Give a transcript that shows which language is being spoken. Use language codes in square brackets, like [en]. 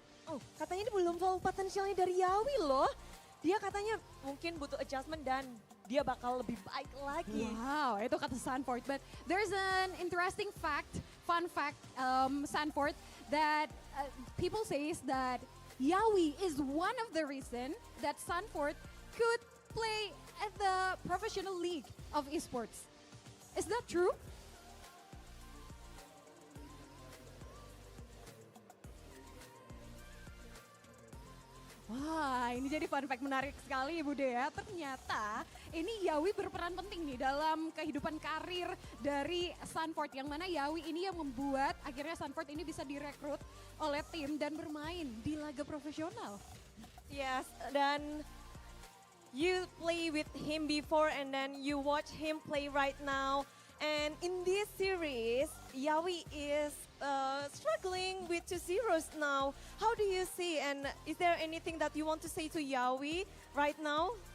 [id] Oh, katanya ini belum full potensialnya dari Yawi loh. Dia katanya mungkin butuh adjustment dan dia bakal lebih baik lagi. Wow, itu kata Sanford. [en] But there's an interesting fact, fun fact, Sanford, that people says that Yawi is one of the reason that Sanford could play at the professional league of esports. Is that true? [id] Wah, ini jadi fun fact menarik sekali Ibu Dea. Ternyata ini Yawi berperan penting nih dalam kehidupan karir dari Sanford. Yang mana Yawi ini yang membuat akhirnya Sanford ini bisa direkrut oleh tim dan bermain di laga profesional. [en] Yes, dan you play with him before and then you watch him play right now. And in this series, Yawi is struggling with 2-0 now. How do you see, and is there anything that you want to say to Yawi right now?